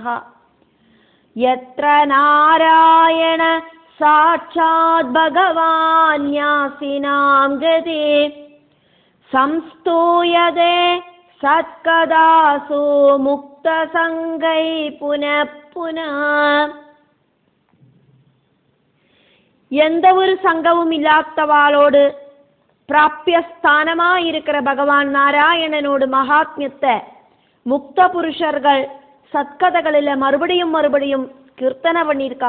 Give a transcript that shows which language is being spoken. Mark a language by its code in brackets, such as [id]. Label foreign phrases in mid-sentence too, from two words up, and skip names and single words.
[sa] യത്ര നാരായണ സാക്ഷാത് ഭഗവാൻ ന്യാസിനാം ഗതിഃ സംസ്തൂയതേ സത്കഥാസു മുക്തസംഗൈഃ പുനഃ പുനഃ. [ta] எந்த ஒரு சங்கமும் இல்லாதவாளோடு பிராபியஸ்தானமாயிருக்கிற பகவான் நாராயணனோடு மகாத்மியத்தை முக்த புருஷர்கள் சத்கதைகளில் மறுபடியும் மறுபடியும் கீர்த்தனை பண்ணியிருக்கா.